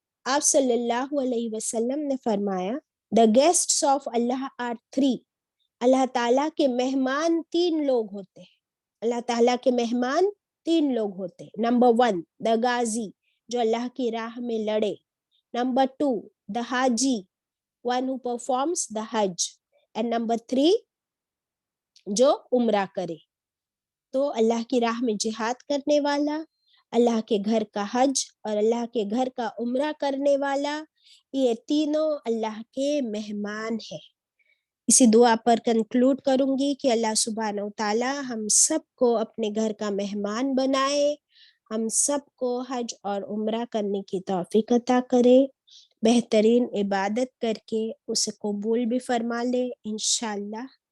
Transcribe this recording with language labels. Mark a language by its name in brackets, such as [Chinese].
[Urdu] آپ صلی اللہ علیہ وسلم نے فرمایا [English] the guests of Allah are three. [Urdu] اللہ تعالیٰ کے مہمان 3 لوگ ہوتے ہیں. اللہ تعالیٰ کے مہمان 3 لوگ ہوتے ہیں. نمبر 1 [English] the [Urdu] غازی جو اللہ کی راہ میں لڑے. [English] Number 2 the Haji one who performs the Hajj. [Urdu] and number 3 جو عمرہ کرے. تو اللہ کی راہ میں جہاد کرنے والا, اللہ کے گھر کا حج اور اللہ کے گھر کا عمرہ کرنے والا, یہ تینوں اللہ کے مہمان ہیں. اسی دعا پر کنکلوڈ کروں گی کہ اللہ سبحانہ وتعالی ہم سب کو اپنے گھر کا مہمان بنائے, ہم سب کو حج اور عمرہ کرنے کی توفیق عطا کرے, بہترین عبادت کر کے اسے قبول بھی فرما لے انشاءاللہ.